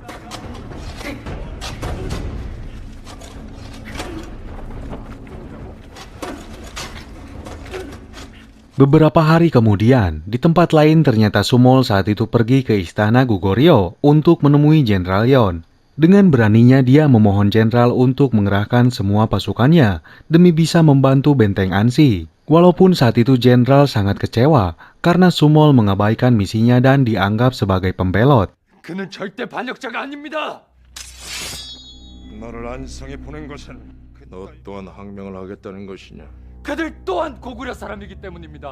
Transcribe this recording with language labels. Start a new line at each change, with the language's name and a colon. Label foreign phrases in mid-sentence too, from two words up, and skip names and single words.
Indonesian: Beberapa hari kemudian, di tempat lain ternyata Sumol saat itu pergi ke istana Goguryeo untuk menemui Jenderal Yon. Dengan beraninya dia memohon jenderal untuk mengerahkan semua pasukannya demi bisa membantu Benteng Ansi. Walaupun saat itu jenderal sangat kecewa karena Sumol mengabaikan misinya dan dianggap sebagai pembelot.
Korean: 그는 절대 반역자가 아닙니다. 나를 안성에 보낸 것은 너 또한 항명을 하겠다는 것이냐? 그들 또한 고구려 사람이기 때문입니다.